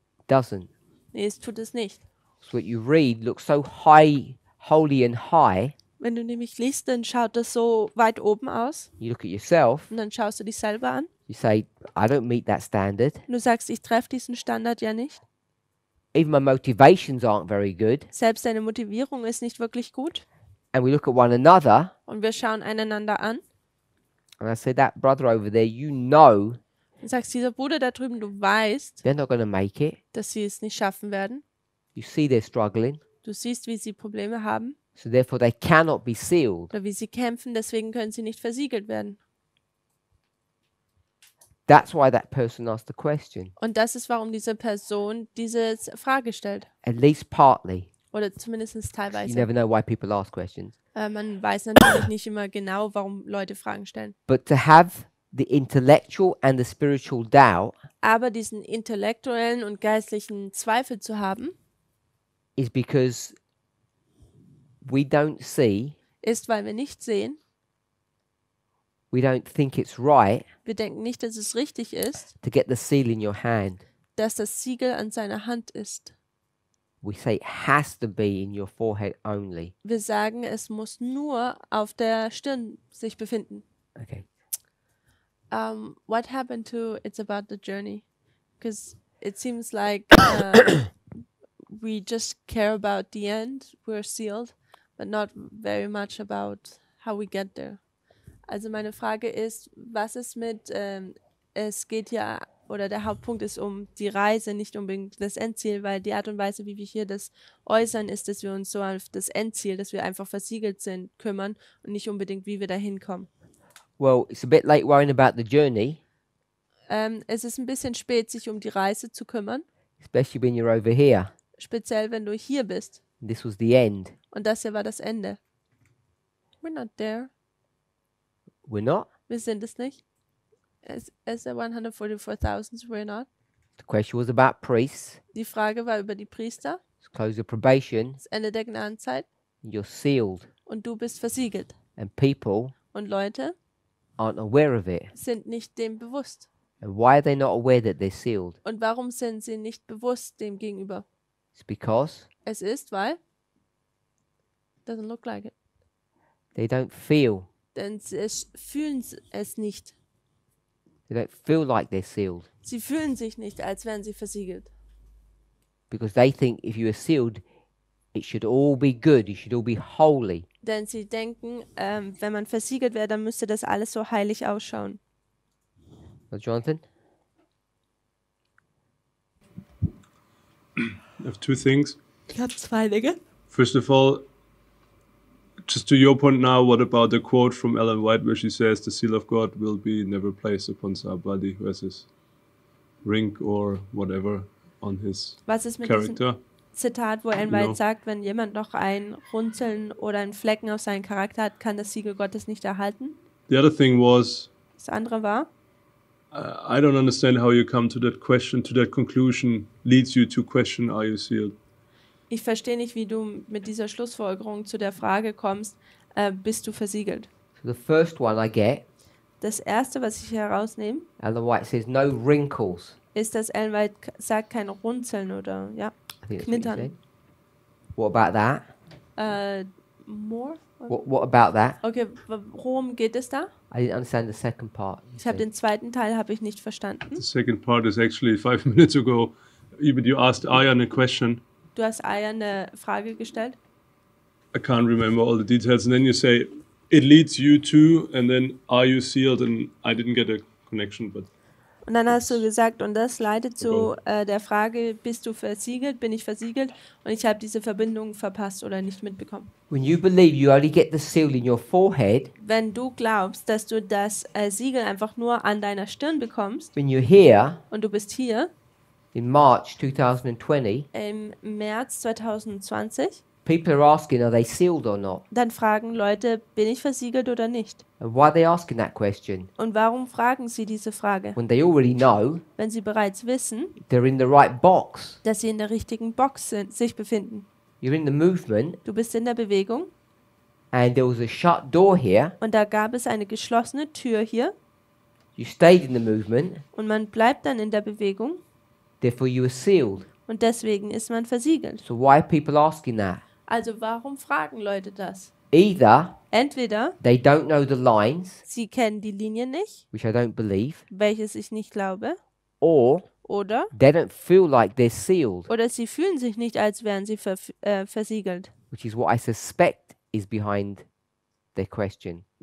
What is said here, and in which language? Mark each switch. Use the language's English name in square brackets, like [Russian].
[English] Doesn't. [German] Nee, es tut es nicht. [English] So what you read looks so high, holy and high, [German] Wenn du nämlich liest, dann schaut das so weit oben aus. [English] You look at yourself, [German] Und dann schaust du dich selber an. [English] you say, I don't meet that standard. [German] Und du sagst, ich treffe diesen Standard ja nicht. [English] Even my motivations aren't very good. [German] Selbst deine Motivierung ist nicht wirklich gut. [English] And we look at one another, [German] Und wir schauen einander an. [English] and I say, that brother over there, you know [German] Und sagst, dieser Bruder da drüben, du weißt, [English] they're not going to make it. [German] dass sie es nicht schaffen werden. [English] You see they're struggling. [German] Du siehst, wie sie Probleme haben [English] So therefore they cannot be sealed. [German] oder wie sie kämpfen, deswegen können sie nicht versiegelt werden. [English] That's why that person asked the question. [German] Und das ist, warum diese Person diese Frage stellt. [English] At least partly. [German] Oder zumindest [English] You [German] teilweise. [English] never know why people ask questions. [German] Man weiß natürlich nicht immer genau, warum Leute Fragen stellen. [English] But to have the intellectual and the spiritual doubt [German] Aber diesen intellektuellen und geistlichen Zweifel zu haben, [English] is because we don't see, [German] ist, weil wir nicht sehen, [English] we don't think it's right [German] wir denken nicht, dass es richtig ist, [English] to get the seal in your hand. [German] dass das Siegel an seiner Hand ist. [English] We say it has to be in your forehead only. [German] Wir sagen, es muss nur auf der Stirn sich befinden. [English] Okay. What happened to It's About the Journey? Because it seems like we just care about the end, we're sealed, but not very much about how we get there. [German] Also meine Frage ist, was ist mit, es geht ja, oder der Hauptpunkt ist um die Reise, nicht unbedingt das Endziel, weil die Art und Weise, wie wir hier das äußern, ist, dass wir uns so auf das Endziel, dass wir einfach versiegelt sind, kümmern und nicht unbedingt, wie wir da hinkommen. [English] Well, it's a bit late worrying about the journey, [German] Es ist ein bisschen spät, sich um die Reise zu kümmern, [English] especially when you're over here. [German] speziell wenn du hier bist. [English] This was the end. [German] Und das hier war das Ende. [English] We're not there. We're not. [German] Wir sind es nicht. [English] As the 144,000, we're not. The question was about priests. [German] Die Frage war über die Priester, [English] It's close of probation. [German] das Ende der Gnadenzeit. [English] You're sealed. [German] Und du bist versiegelt. [English] And people [German] Und Leute [English] aren't aware of it. [German] sind nicht dem bewusst. [English] And why are they not aware that they're sealed? [German] Und warum sind sie nicht bewusst dem gegenüber? [English] It's because [German] Es ist, weil [English] doesn't look like it. they don't feel. [German] Denn sie fühlen es nicht. [English] They don't feel like they're sealed. [German] Sie fühlen sich nicht, als wären sie versiegelt. [English] Because they think if you are sealed, it should all be good. It should all be holy. [German] Denn sie denken, wenn man versiegelt wäre, dann müsste das alles so heilig ausschauen. [English] Well, Jonathan? I have two things. [German] Ich habe zwei Dinge. [English] First of all, just to your point now, what about the quote from Ellen White where she says the seal of God will be never placed upon somebody who has his ring or whatever on his [German] Was ist mit diesem [English] character? [German] Zitat, wo Ellen White sagt, wenn jemand noch ein Runzeln oder einen Flecken auf seinen Charakter hat, kann das Siegel Gottes nicht erhalten? [English] The other thing was, [German] Das andere war, [English] I don't understand how you come to that question, to that conclusion, leads you to question, are you sealed? [German] ich verstehe nicht, wie du mit dieser Schlussfolgerung zu der Frage kommst, bist du versiegelt? [English] So the first one I get, [German] Das erste, was ich herausnehme, [English] Ellen White says no wrinkles. [German] ist, dass Ellen White sagt, kein Runzeln oder [English] I [German] ja, [English] think that's what you [German] Knittern. [English] said. What about that? More? What about that? [German] Okay, worum geht es da? [English] I didn't understand the second part. you [German] Ich habe [English] said. [German] den zweiten Teil habe ich nicht verstanden. [English] The second part is actually 5 minutes ago. Even you asked Ayan a question. [German] Du hast Aya eine Frage gestellt. [English] I can't remember all the details. And then you say, it leads you to, and then are you sealed? And I didn't get a connection, but [German] Und dann hast du gesagt, und das leitet zu der Frage, bist du versiegelt, bin ich versiegelt? Und ich habe diese Verbindung verpasst oder nicht mitbekommen. [English] When you believe you only get the seal in your forehead, [German] Wenn du glaubst, dass du das Siegel einfach nur an deiner Stirn bekommst [English] when you're here [German] und du bist hier [English] in March 2020, [German] im März 2020, [English] people are asking, are they sealed or not? [German] dann fragen Leute, bin ich versiegelt oder nicht? [English] And why are they asking that question? [German] Und warum fragen sie diese Frage? [English] When they already know [German] Wenn sie bereits wissen, [English] they're in the right box. [German] dass sie in der richtigen Box sich befinden. [English] You're in the movement, [German] Du bist in der Bewegung [English] and there was a shut door here. [German] und da gab es eine geschlossene Tür hier [English] You stayed in the movement, [German] und man bleibt dann in der Bewegung [English] therefore you were sealed. [German] und deswegen ist man versiegelt. [English] So why are people asking that? [German] Also warum fragen Leute das? [English] Either [German] Entweder [English] they don't know the lines, [German] sie kennen die Linien nicht, [English] which I don't believe, [German] welches ich nicht glaube, [English] or [German] oder [English] they don't feel like they're sealed, [German] sie fühlen sich nicht, als wären sie versiegelt. [English] which is what I suspect is behind their question.